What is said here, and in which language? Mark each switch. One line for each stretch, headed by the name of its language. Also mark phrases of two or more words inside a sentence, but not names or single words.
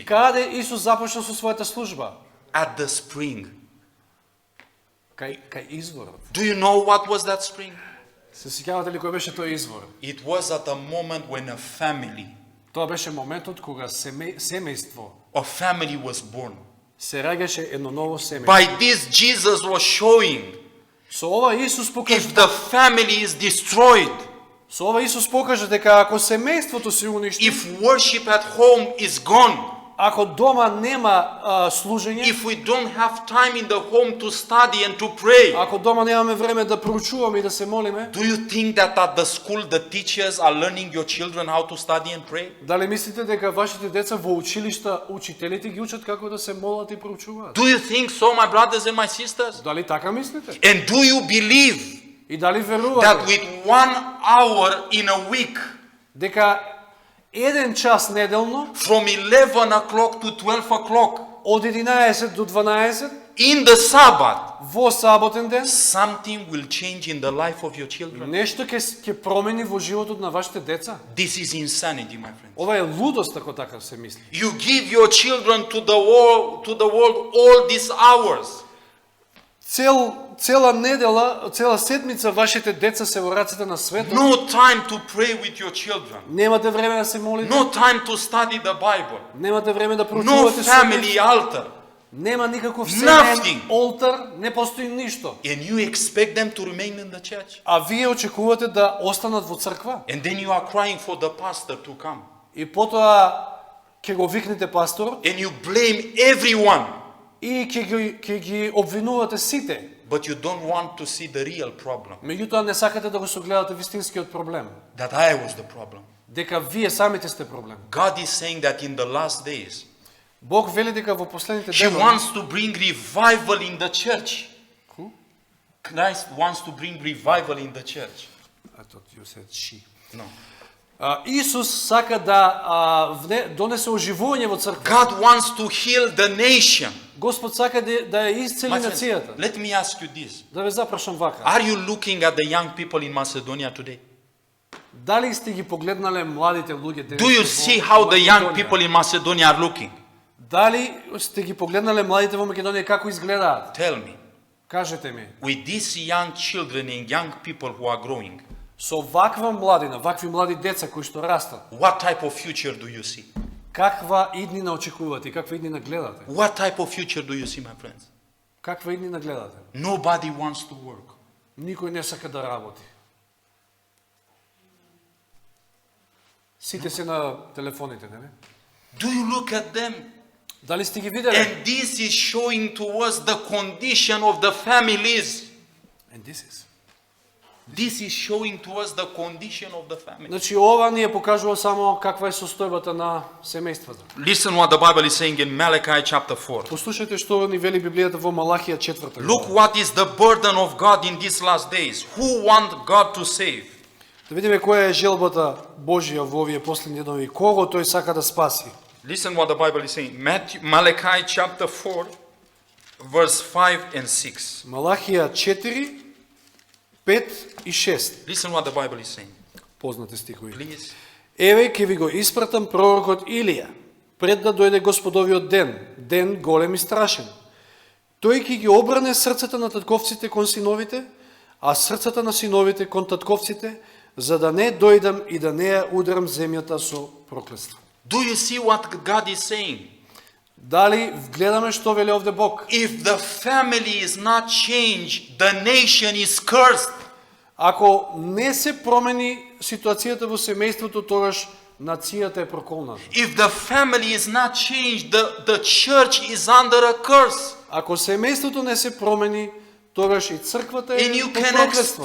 Macedonian: Каде Исус започна со својата служба?
English: At the spring.
Macedonian: Кај изворот.
English: Do you know what was that spring?
Macedonian: Се сеќавате ли кој беше тој извор?
English: It was at a moment when a family
Macedonian: Тоа беше моментот кога семејство
English: was born.
Macedonian: се раѓаше едно ново семејство.
English: By this, Jesus was showing
Macedonian: Со ова Исус покажа,
English: if the family is destroyed,
Macedonian: со ова Исус покажа дека ако семејството се уништи,
English: if worship at home is gone,
Macedonian: ако дома нема служење,
English: if we don't have time in the home to study and to pray,
Macedonian: ако дома немаме време да проучуваме и да се молиме,
English: do you think that at the school the teachers are learning your children how to study and pray?
Macedonian: дали мислите дека вашите деца во училишта учителите ги учат како да се молат и проучуваат?
English: Do you think so, my brothers and my sisters?
Macedonian: Дали така мислите?
English: And do you believe
Macedonian: И дали
English: that
Macedonian: верувате
English: with 1 hour in a week,
Macedonian: дека еден час неделно
English: from 11 o'clock to 12 o'clock,
Macedonian: од 11 до 12
English: in the Sabbath,
Macedonian: во саботен ден
English: something will change in the life of your children?
Macedonian: нешто ќе промени во животот на вашите деца?
English: This is insanity, my friends.
Macedonian: Ова е лудост ако така се мисли.
English: You give your children to the world all these hours.
Macedonian: Цела недела, цела седмица вашите деца се во рацете на светот.
English: No time to pray with your children.
Macedonian: Немате време да се молите.
English: No time to study the Bible.
Macedonian: Немате време да
English: No
Macedonian: проучувате
English: family altar.
Macedonian: Нема никаков
English: Nothing.
Macedonian: семеен олтар, не постои ништо.
English: And you expect them to remain in the church.
Macedonian: А вие очекувате да останат во црква.
English: And then you are crying for the pastor to come.
Macedonian: И потоа ќе го викнете пасторот
English: And you blame everyone
Macedonian: и ќе ги обвинувате сите.
English: but you don't want to see the real problem,
Macedonian: Меѓутоа не сакате да го согледате вистинскиот проблем,
English: that I was the problem.
Macedonian: дека вие самите сте проблем.
English: God is saying that in the last days,
Macedonian: Бог вели дека во последните
English: He
Macedonian: денови
English: wants to bring revival in the church. Who? Christ wants to bring revival in the church. I thought you said she. No.
Macedonian: Исус сака да донесе оживување во црква.
English: God wants to heal the nation.
Macedonian: Господ сака да ја исцели
English: My friends,
Macedonian: нацијата.
English: let me ask you this.
Macedonian: Да ве запрашам вака.
English: Are you looking at the young people in Macedonia today?
Macedonian: Дали сте ги погледнале младите луѓе денес?
English: Do you see how the young people in Macedonia are looking?
Macedonian: Дали сте ги погледнале младите во Македонија како изгледаат?
English: Tell me.
Macedonian: Кажете ми.
English: With these young children and young people who are growing,
Macedonian: Со ваква младина, вакви млади деца кои што растат,
English: what type of future do you see?
Macedonian: каква иднина очекувате и каква иднина гледате?
English: What type of future do you see, my friends?
Macedonian: Каква иднина гледате?
English: Nobody wants to work.
Macedonian: Никој не сака да работи. Сите се на телефоните, нели?
English: Do you look at them?
Macedonian: Дали сте ги виделе?
English: And this is showing to us the condition of the families. And this is. This is showing to us the condition of the family.
Macedonian: Значи ова ни ја покажува само каква е состојбата на семејствата.
English: Listen what the Bible is saying in Malachi chapter 4.
Macedonian: Послушајте што ни вели Библијата во Малахија 4
English: Look
Macedonian: глава.
English: what is the burden of God in these last days. Who want God to save?
Macedonian: Да видиме која е желбата Божја во овие последни денови. Кого тој сака да спаси?
English: Listen what the Bible is saying. Malachi chapter 4, verse 5 and 6.
Macedonian: Малахија 4, 5 и 6.
English: Listen what the Bible is saying.
Macedonian: Познати стихови.
English: Please.
Macedonian: Еве ќе ви го испратам пророкот Илија, пред да дојде Господовиот ден, ден голем и страшен. Тој ќе ги обрне срцата на татковците кон синовите, а срцата на синовите кон татковците, за да не дојдам и да не ја удрам земјата со проклетство.
English: Do you see what God is saying?
Macedonian: Дали гледаме што вели овде Бог?
English: If the family is not changed, the nation is cursed.
Macedonian: Ако не се промени ситуацијата во семејството, тогаш нацијата е проколната.
English: If the family is not changed, the church is under a curse.
Macedonian: Ако семејството не се промени, тогаш и црквата е
English: And you
Macedonian: под
English: can
Macedonian: проклетство.